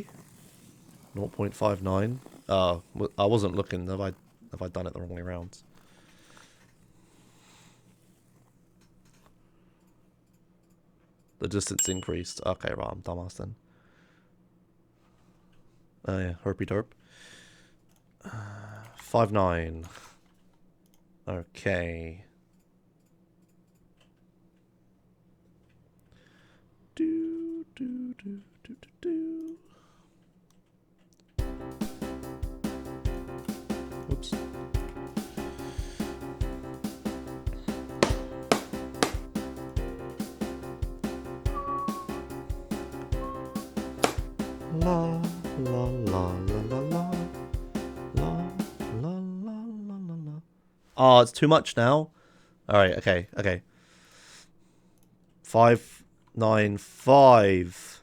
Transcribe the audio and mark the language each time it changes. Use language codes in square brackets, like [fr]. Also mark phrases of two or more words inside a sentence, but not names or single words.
[en] 0.59. I wasn't looking. Have I done it the wrong way around? The distance increased. Okay, right, I'm dumbass then. Oh yeah, herpy derp. 5.9. Okay. Do, do, do, do, do, do. Whoops. La la la la la la la la la la la. Oh, it's too much now. All right. Okay. Okay. 595.